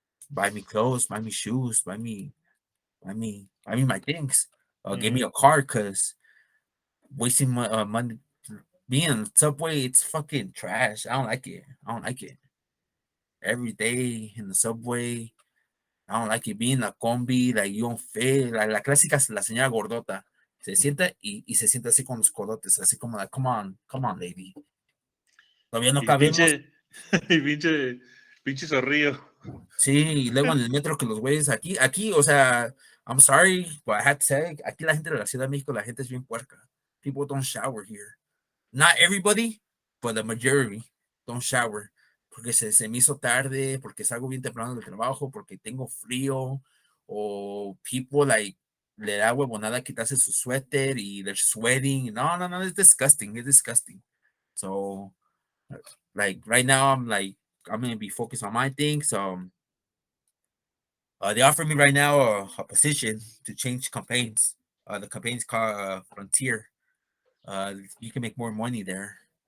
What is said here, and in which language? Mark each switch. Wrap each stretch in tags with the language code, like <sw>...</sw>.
<en>Buy me clothes, buy me shoes, buy me my things. Give me Mm-hmm. a car because wasting money being in the subway, it's fucking trash. I don't like it. I don't like it. Every day in the subway, I don't like it. Being in a combi, like you don't fit.</en> <es>Like la clásica, la señora gordota. Se sienta y se sienta así con los codotes, así como, like,</es> <en>come on, lady.</en> <es>Todavía no Y cabemos. y pinche zorrillo. Sí, y luego en el metro que los güeyes aquí, o sea,</es> <en>I'm sorry, but I had to say,</en> <es>aquí la gente de la Ciudad de México, la gente es bien puerca.</es> <en>People don't shower here. Not everybody, but the majority don't shower.</en> <es>Porque se me hizo tarde, porque salgo bien temprano del trabajo, porque tengo frío, o</es> <en>people like</en> <es>le da huevonada quitarse su suéter y</es> <en>they're sweating. No, no, no, it's disgusting. It's disgusting. So, like right now, I'm gonna be focused on my things. They offered me right now a position to change campaigns. The campaign's called Frontier. You can make more money there.</en>